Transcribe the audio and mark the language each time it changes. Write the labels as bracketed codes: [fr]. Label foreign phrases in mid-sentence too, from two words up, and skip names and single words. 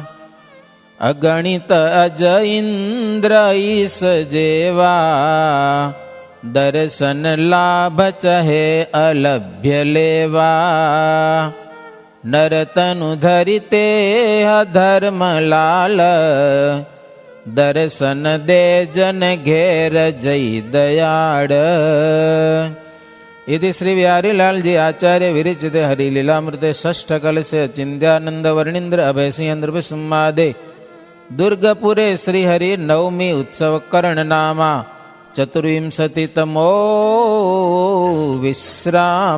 [gu] અગણિત અજ ઇન્દ્ર ઈશ જેવા, દર્શન લાભ ચહે અલભ્ય લેવા. નરતનુ ધરિતે ધર્મ લાલ, દર્શન દે જન ઘેર જય દયાળ. [sa] इति श्री बिहारीलालजी आचार्य विरचित हरिलीलामृते षष्ठ कलशे चिंद्यानंद वर्णींद्र अभयसिंह विस्मादे दुर्गपुरे श्रीहरि नवमी उत्सव कर्ण नामा चतुर्विंशतितमो विश्राम.